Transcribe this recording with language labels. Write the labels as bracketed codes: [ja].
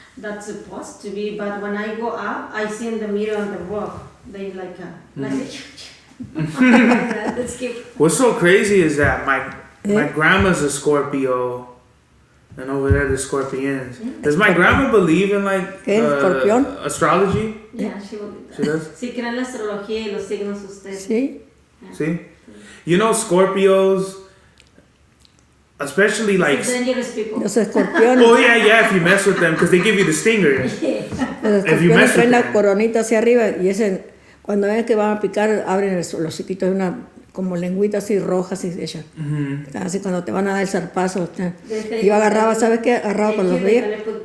[en] That's supposed to be, but when I go up, I see in the mirror on the rock. They like Let's keep. What's so crazy is that my grandma's a Scorpio, And over there, the scorpions. Does my grandma believe in like astrology? Yeah, she believes. She does? [es] Sí, cree en la astrología y los signos usted. Sí. [en] Yeah. See? You know, Scorpios, especially like... Dangerous people. [es] Los escorpiones. [en] Oh, yeah, if you mess with them, because they give you the stinger. [es] Los [en] If you mess [es] traen la [en] them. [es] coronita hacia arriba y ese, cuando ven que van a picar, abren los hociquitos de una como lengüita así rojas y echan. Así cuando te van a dar el zarpazo. Yo agarraba, ¿sabes qué? Agarraba cuando los veía.